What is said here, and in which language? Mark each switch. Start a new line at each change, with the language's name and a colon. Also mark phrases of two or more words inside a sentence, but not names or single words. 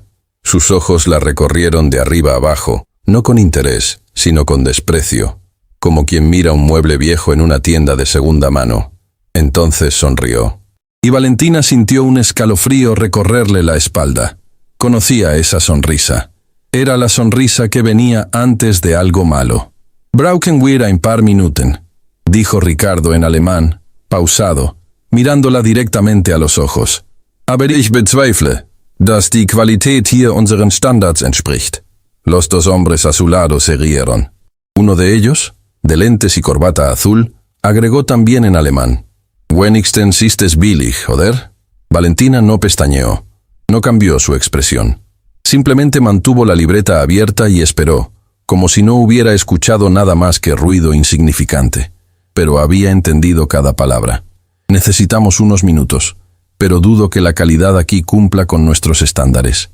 Spanish: Sus ojos la recorrieron de arriba abajo, no con interés, sino con desprecio, como quien mira un mueble viejo en una tienda de segunda mano. Entonces sonrió. Y Valentina sintió un escalofrío recorrerle la espalda. Conocía esa sonrisa. Era la sonrisa que venía antes de algo malo.
German: «Brauchen wir ein paar Minuten»,
Spanish: dijo Ricardo en alemán, pausado, mirándola directamente a los ojos.
German: «Aber ich bezweifle, dass die Qualität hier unseren Standards entspricht».
Spanish: Los 2 hombres a su lado se rieron. Uno de ellos, de lentes y corbata azul, agregó también en alemán.
German: «Wenigstens ist es billig, oder?»
Spanish: Valentina no pestañeó. No cambió su expresión. Simplemente mantuvo la libreta abierta y esperó, como si no hubiera escuchado nada más que ruido insignificante. Pero había entendido cada palabra. Necesitamos unos minutos, pero dudo que la calidad aquí cumpla con nuestros estándares.